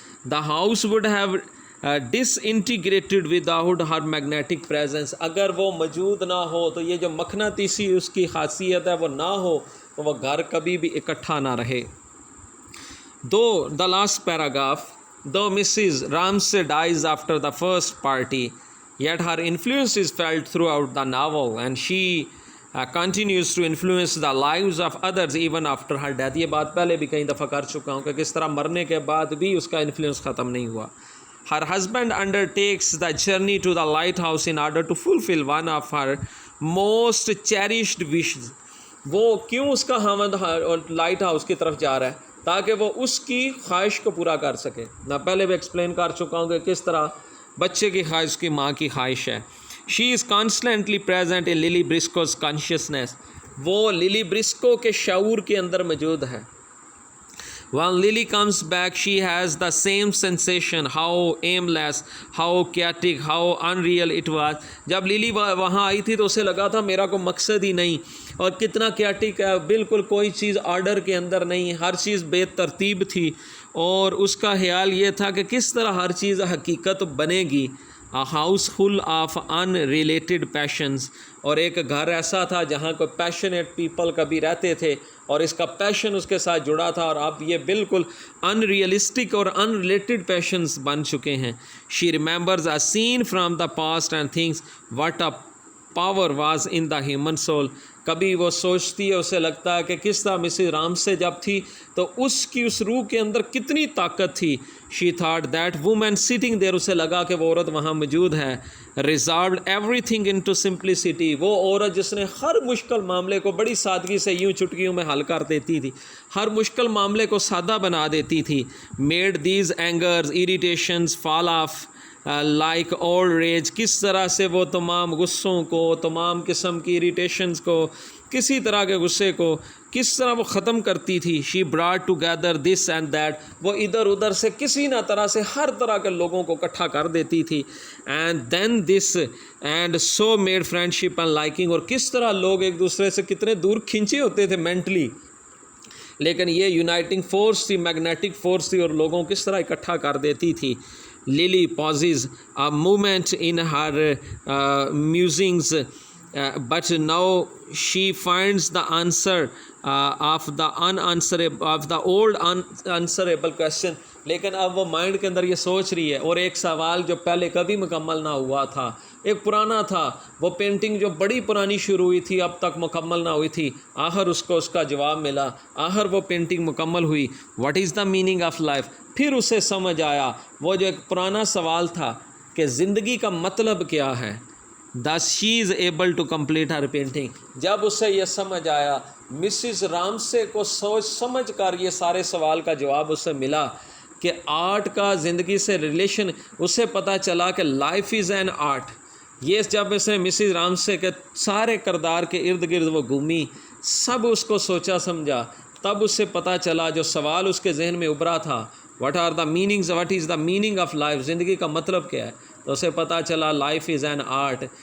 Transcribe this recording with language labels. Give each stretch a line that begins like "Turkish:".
English: the house would have disintegrated without her magnetic presence,
Urdu: اگر وہ موجود نہ ہو تو یہ جو مقناطیسی اس کی خاصیت ہے وہ نہ ہو تو وہ گھر کبھی بھی اکٹھا نہ رہے.
English: Do the last paragraph, though Mrs. Ramsay dies after the first party, yet her influence is felt throughout the novel, and she continues to influence the lives of others even after her death.
Urdu: یہ بات پہلے بھی کئی دفعہ کر چکا ہوں کہ کس طرح مرنے کے بعد بھی اس کا انفلوئنس ختم نہیں ہوا.
English: Her husband undertakes the journey to the lighthouse in order to fulfill one of her most cherished wishes.
Urdu: وہ کیوں اس کا خاوند لائٹ ہاؤس کی طرف جا رہا ہے؟ تاکہ وہ اس کی خواہش کو پورا کر سکے. میں پہلے بھی ایکسپلین کر چکا ہوں کہ کس طرح بچے کی خواہش کی ماں کی خواہش ہے.
English: she is constantly present in Lily Briscoe's consciousness,
Urdu: وہ للی برسکو کے شعور کے اندر موجود ہے.
English: When Lily comes back, she has the same sensation, how aimless, how chaotic, how unreal it was.
Urdu: جب لیلی وہاں آئی تھی تو اسے لگا تھا میرا کوئی مقصد ہی نہیں، اور کتنا کیاٹک ہے، بالکل کوئی چیز آرڈر کے اندر نہیں، ہر چیز بے ترتیب تھی. اور اس کا خیال یہ تھا کہ کس طرح ہر چیز حقیقت بنے گی.
English: A house full of unrelated passions،
Urdu: اور ایک گھر ایسا تھا جہاں کوئی پیشنیٹ پیپل کبھی رہتے تھے اور اس کا پیشن اس کے ساتھ جڑا تھا، اور اب یہ بالکل ان ریئلسٹک اور ان ریلیٹڈ پیشنز بن چکے ہیں.
English: She remembers a scene from the past and thinks what a power was in the human soul.
Urdu: کبھی وہ سوچتی ہے، اسے لگتا ہے کہ کس طرح مسز رام سے جب تھی تو اس کی اس روح کے اندر کتنی طاقت تھی.
English: she thought that woman sitting there,
Urdu: اسے لگا کہ وہ عورت وہاں موجود ہے.
English: resolved everything into simplicity,
Urdu: وہ عورت جس نے ہر مشکل معاملے کو بڑی سادگی سے یوں چٹکیوں میں حل کر دیتی تھی، ہر مشکل معاملے کو سادہ بنا دیتی تھی.
English: made these angers irritations fall off like old ridge,
Urdu: کس طرح سے وہ تمام غصوں کو، تمام قسم کی اریٹیشنز کو، کسی طرح کے غصے کو کس طرح وہ ختم کرتی تھی.
English: she brought together this and that,
Urdu: وہ ادھر ادھر سے کسی نہ طرح سے ہر طرح کے لوگوں کو اکٹھا کر دیتی تھی.
English: and then this and so made friendship and liking,
Urdu: اور کس طرح لوگ ایک دوسرے سے کتنے دور کھنچے ہوتے تھے مینٹلی، لیکن یہ یونائٹنگ فورس تھی، میگنیٹک فورس تھی، اور لوگوں کس طرح اکٹھا کر دیتی تھی.
English: Lily pauses a moment in her musings, but now she finds the answer of the old unanswerable question.
Urdu: لیکن اب وہ مائنڈ کے اندر یہ سوچ رہی ہے، اور ایک سوال جو پہلے کبھی مکمل نہ ہوا تھا، ایک پرانا تھا، وہ پینٹنگ جو بڑی پرانی شروع ہوئی تھی اب تک مکمل نہ ہوئی تھی، آخر اس کو اس کا جواب ملا، آخر وہ پینٹنگ مکمل ہوئی.
English: what is the meaning of life,
Urdu: پھر اسے سمجھ آیا وہ جو ایک پرانا سوال تھا کہ زندگی کا مطلب کیا ہے.
English: thus she is able to complete her painting.
Urdu: جب اسے یہ سمجھ آیا، مسز رامسے کو سوچ سمجھ کر یہ سارے سوال کا جواب اسے ملا کہ آرٹ کا زندگی سے ریلیشن، اسے پتہ چلا کہ
English: Life is an art.
Urdu: یہ جب اس نے مسز رامسے کے سارے کردار کے ارد گرد وہ گھومی، سب اس کو سوچا سمجھا، تب اسے پتہ چلا جو سوال اس کے ذہن میں ابھرا تھا،
English: what is the meaning of life,
Urdu: زندگی کا مطلب کیا ہے، تو اسے پتہ چلا
English: Life is an art.